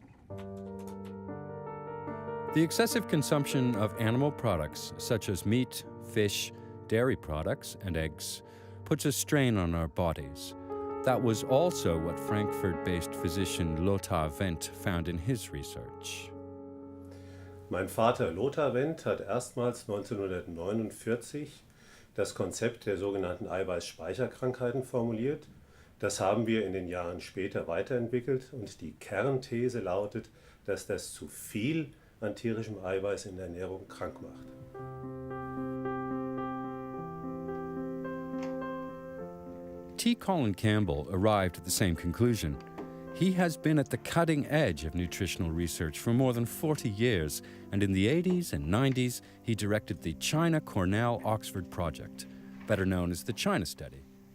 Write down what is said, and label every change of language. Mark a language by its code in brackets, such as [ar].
[en] The excessive consumption of animal products, such as meat, fish, dairy products, and eggs, puts a strain on our bodies. That was also what Frankfurt-based physician Lothar Wendt found in his research. [de] Mein Vater Lothar Wendt hat erstmals 1949 das Konzept der sogenannten Eiweißspeicherkrankheiten formuliert. Das haben wir in den Jahren später weiterentwickelt und die Kernthese lautet, dass das zu viel an tierischem Eiweiß in der Ernährung krank macht. [en] T. Colin Campbell arrived at the same conclusion. He has been at the cutting edge of nutritional research for more than 40 years, and in the 80s and 90s, he directed the China-Cornell-Oxford project, better known as the China Study.